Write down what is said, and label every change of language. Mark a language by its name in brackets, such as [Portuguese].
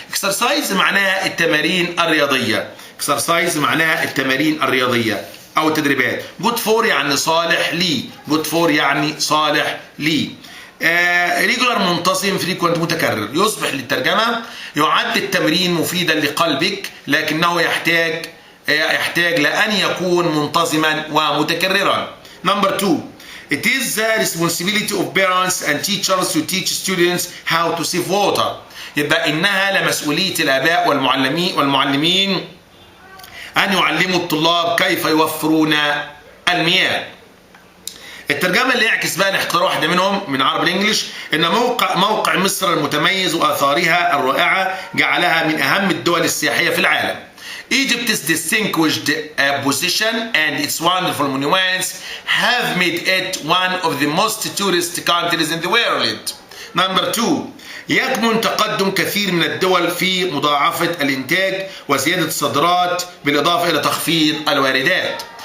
[Arabic] exercise معناها التمارين الرياضية. exercise معناها التمارين الرياضية أو التدريبات. good for يعني صالح لي. good for يعني صالح لي. regular منتظم، frequent متكرر. يصبح للترجمة يعد التمرين مفيدا لقلبك لكنه يحتاج لأن يكون منتظما ومتكررا. [English] number 2 it is the responsibility of parents and teachers to teach students how to save water. [Arabic] يبقى إنها لمسؤولية الآباء والمعلمين أن يعلموا الطلاب كيف يوفرون المياه. الترجمة اللي يعكس بقى نختار واحدة منهم من عربي الانجليش ان موقع مصر المتميز واثارها الرائعة جعلها من اهم الدول السياحية في العالم. [English] Egypt's distinguished position and its wonderful monuments have made it one of the most tourist countries in the world. Number 2 [Arabic] يكمن تقدم كثير من الدول في مضاعفة الإنتاج وزيادة الصادرات بالإضافة إلى تخفيض الواردات.